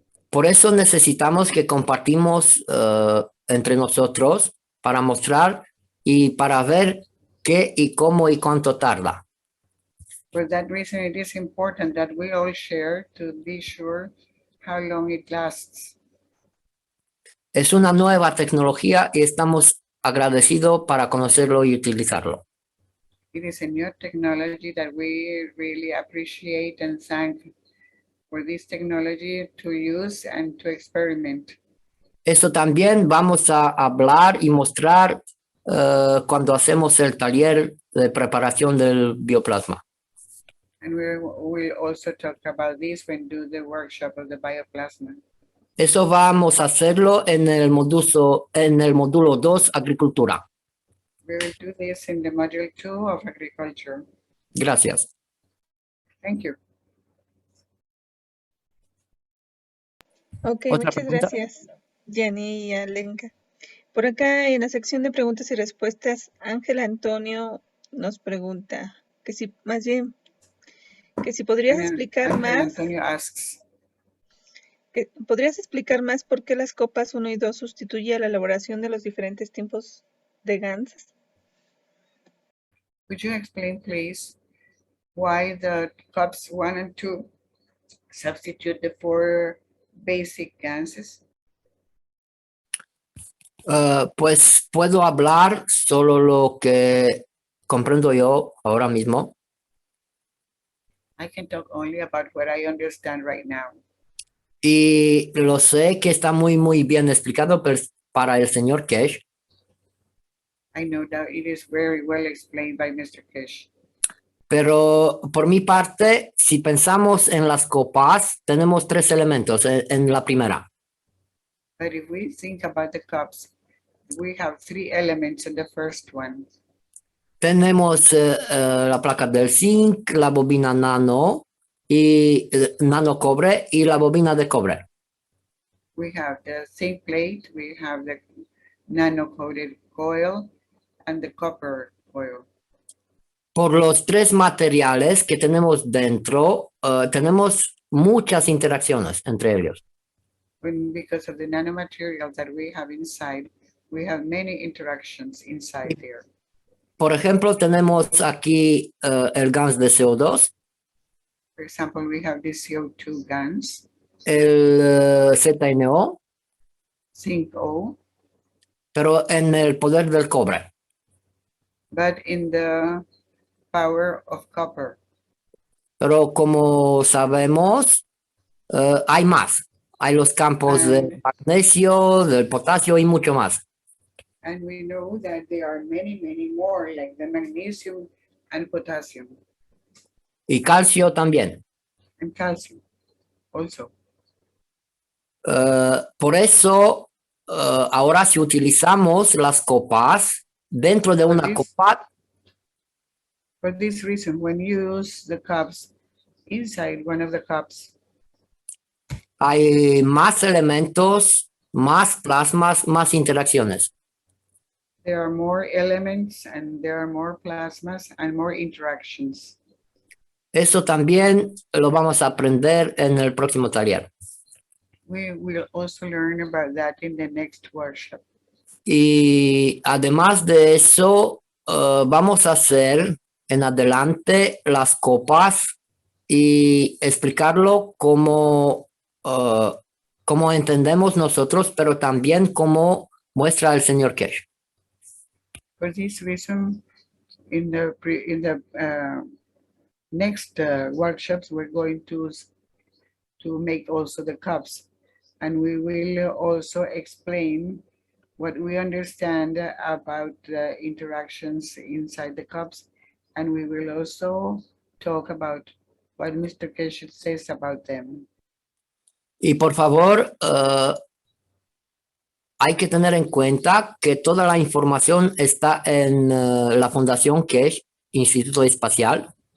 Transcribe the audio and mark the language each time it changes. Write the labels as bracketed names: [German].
[Spanish] Por eso necesitamos que compartimos entre nosotros para mostrar y para ver qué y cómo y cuánto tarda. [English] For that reason, it is important that we all share to be sure how long it lasts. [Spanish] Es una nueva tecnología y estamos agradecidos para conocerlo y utilizarlo. [English] It is a new technology that we really appreciate and thank for this technology to use and to experiment. [Spanish] Eso también vamos a hablar y mostrar cuando hacemos el taller de preparación del bioplasma. [English] And we'll also talk about this when do the workshop of the bioplasma. [Spanish] Eso vamos a hacerlo en el módulo 2, Agricultura. [English] We will do this in the module 2 of agriculture. [Spanish] Gracias. [English] Thank you. Ok, [Spanish] ¿Otra muchas pregunta? gracias, Jenny y Alenka. Por acá en la sección de preguntas y respuestas, Ángel Antonio nos pregunta que si, más bien, que si podrías explicar Ángel más. [English] Antonio asks, [Spanish] ¿Podrías explicar más por qué las copas 1 y 2 sustituye a la elaboración de los diferentes tipos de GANs? [English] could you explain, please, why the cups 1 and 2 substitute the 4 basic ganses? [Spanish] Pues puedo hablar solo lo que comprendo yo ahora mismo. [English] I can talk only about what I understand right now. [Spanish] Y lo sé que está muy bien explicado para el señor Cash. [English] I know that it is very well explained by Mr. Kish. [Spanish] Pero por mi parte, si pensamos en las copas, tenemos 3 elementos en la primera. [English] But if we think about the cups, we have 3 elements in the first one. [Spanish] Tenemos la placa del zinc, la bobina nano y nano cobre y la bobina de cobre. [English] We have the zinc plate, we have the nano-coated coil, and the copper coil. [Spanish] Por los tres materiales que tenemos dentro, tenemos muchas interacciones entre ellos. [English] Because of the nanomaterials that we have inside, we have many interactions inside there. [Spanish] Por ejemplo, tenemos aquí el gas de CO2, [English] For example, we have the CO2 GANs, [Spanish] el ZNO, [English] zinc O, [Spanish] pero en el poder del cobre. [English] but in the power of copper. [Spanish] Pero como sabemos, hay más. Hay los campos del magnesio, del potasio y mucho más. [English] And we know that there are many, many more, like the magnesium and potassium. [Spanish] Y calcio también. [English] And calcium also. [Spanish] Por eso, ahora si utilizamos las copas, dentro de una copa, [English] For this reason, when you use the cups, inside one of the cups, [Spanish] hay más elementos, más plasmas, más interacciones. [English] there are more elements and there are more plasmas and more interactions. [Spanish] Eso también lo vamos a aprender en el próximo taller. [English] We will also learn about that in the next workshop. [Spanish] Y además de eso, vamos a hacer en adelante las copas y explicarlo como entendemos nosotros, pero también como muestra el señor Kesh. [English] For this reason, in the next workshops, we're going to make also the cups, and we will also explain what we understand about the interactions inside the cups, and we will also talk about what Mr. Kesh says about them. [Spanish] Y por favor, hay que tener en cuenta que toda la información está en la Fundación Kesh, Instituto Espacial.